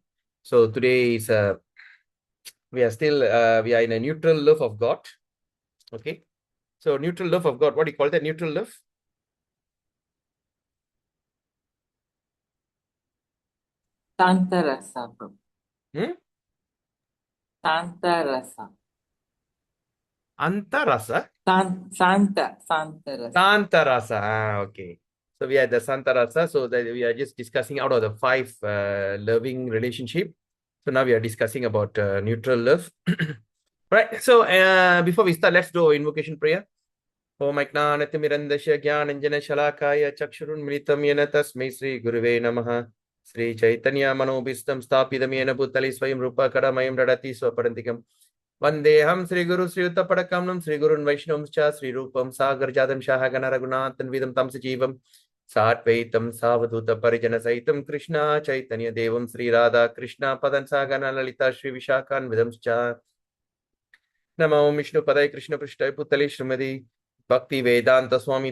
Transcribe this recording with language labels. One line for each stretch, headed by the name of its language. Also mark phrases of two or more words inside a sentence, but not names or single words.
English: So today is we are in a neutral love of God. Okay, so neutral love of God. What do you call that? Neutral love? Tantarasa, bro. Hmm? Tantarasa. Antarasa, Santarasa. Santarasa. Okay. So we are the Santarasa. So that we are just discussing out of the five loving relationship. So now we are discussing about neutral love. Right. So before we start, let's do invocation prayer.
Sanskrit: ओम अज्ञानतिमिरन्दस्य ज्ञानञ्जनशलाकाय चक्षुरुन्मिलितं येन तस्मै श्रीगुरुवे नमः श्रीचैतन्यमनोभीष्टं स्थापितं येन भूतले स्वयं रूपकरमयं ददति स्वपदान्तिकं वन्देऽहं श्रीगुरुश्रीयुतपदकमलं श्रीगुरुन् वैष्णवंश्च श्रीरूपं सागरजातं शाहगणरघुनाथन्विदं तं सजीवं साद्वैतं सावधूतपरिजनसहितं कृष्णा चैतन्यदेवं श्रीराधा कृष्णा पदं सागरललिता श्रीविशाखान्विदंश्च नमो विष्णुपदाय कृष्णपृष्ठाय पुतले श्रीमती भक्ति वेदांत स्वामी